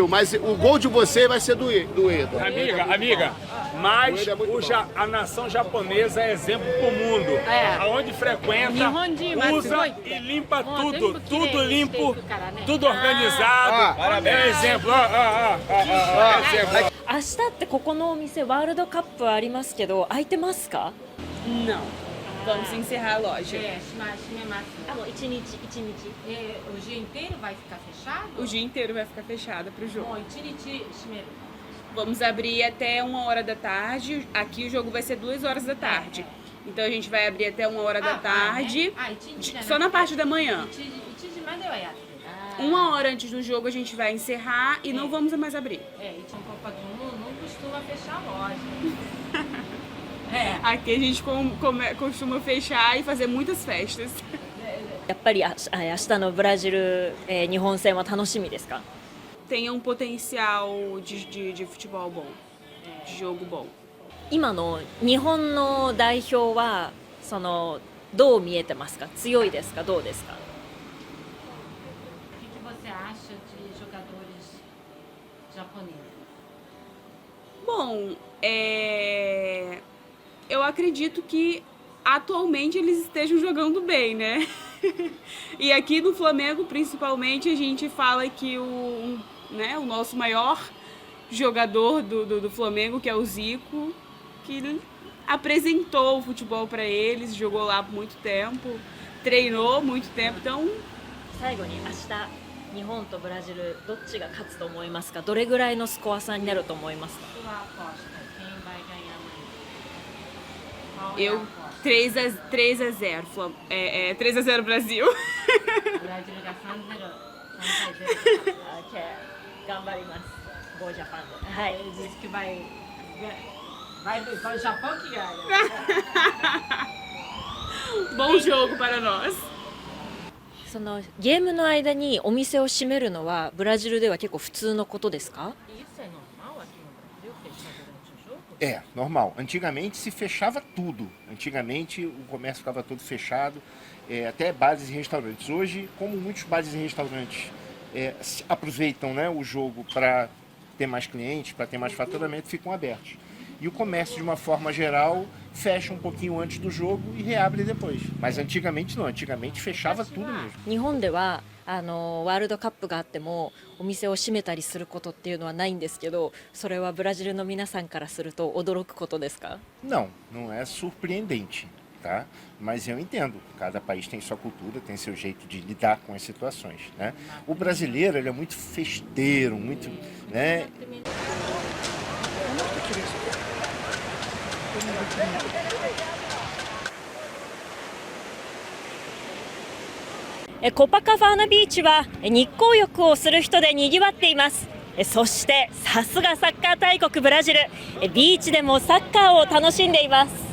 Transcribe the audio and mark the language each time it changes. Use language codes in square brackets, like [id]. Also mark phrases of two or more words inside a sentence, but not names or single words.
[pt] Mas o gol de vocês vai ser do Ueda. Amiga, mas Ueda é muito bom. a nação japonesa é exemplo pro mundo. É. Aonde frequenta, usa e limpa tudo. Tudo limpo, tudo organizado. Parabéns. É exemplo. Exemplo. [ja] 明日ってここのお店ワールドカップありますけど空いてますか？ [pt] Não. Vamos encerrar a loja. Shimemasu. [ja] あの一日。 [pt] O dia inteiro vai ficar fechado? O dia inteiro vai ficar fechada pro jogo. [ja] Bom, 一日閉める. [pt] Vamos abrir até 1h da tarde. Aqui o jogo vai ser 2h da tarde. Então a gente vai abrir até 1h da tarde. Só na parte da manhã. [ja] 1時まではやってる。 [pt] 1h antes do jogo a gente vai encerrar e não vamos mais abrir. É, e tinha Copa do Mundo, não costuma fechar a loja. Aqui a gente costuma fechar e fazer muitas festas. [ja] やっぱり明日のブラジル、日本戦は楽しみですか？ [pt] Tem um potencial de futebol bom, de jogo bom. [ja] 今の日本の代表はそのどう見えてますか？強いですか？どうですか？ [pt] O que você acha de jogadores japoneses? Bom, eu acredito que atualmente eles estejam jogando bem, né? E aqui no Flamengo, principalmente, a gente fala que o nosso maior jogador do Flamengo, que é o Zico, que apresentou o futebol para eles, jogou lá por muito tempo, treinou muito tempo, então... [ja] 最後に明日日本とブラジルどっちが勝つと思いますか？どれぐらいのスコア差になると思いますか？ [pt] Sua aposta, quem vai ganhar amanhã? Qual é a Eu aposta? 3-0, 3-0 Brasil. [ja] ブラジルが3-0、3-0。頑張ります。 [en] Go Japan [ja] で。はい。 [pt] Ele disse que vai o Japão que ganha. Bom jogo para nós. [ja] そのゲームの間にお店を閉めるのはブラジルでは結構普通のことですか？ [pt] Isso é normal aqui no Brasil, fechar durante o jogo? É, normal. Antigamente se fechava tudo. Antigamente o comércio ficava todo fechado, até bares e restaurantes. Hoje, como muitos bares e restaurantes aproveitam, né, o jogo para ter mais clientes, para ter mais faturamento, ficam abertos. E o comércio, de uma forma geral, fecha um pouquinho antes do jogo e reabre depois. Mas antigamente não, antigamente fechava tudo mesmo. [ja] 日本ではワールドカップがあってもお店を閉めたりすることっていうのはないんですけど、それはブラジルの皆さんからすると驚くことですか？ [pt] Não, não é surpreendente, tá? Mas eu entendo, cada país tem sua cultura, tem seu jeito de lidar com as situações, né? O brasileiro, ele é muito festeiro, muito, né? É, [ja] コパカバーナビーチは日光浴をする人で賑わっています。そしてさすがサッカー大国ブラジル、ビーチでもサッカーを楽しんでいます。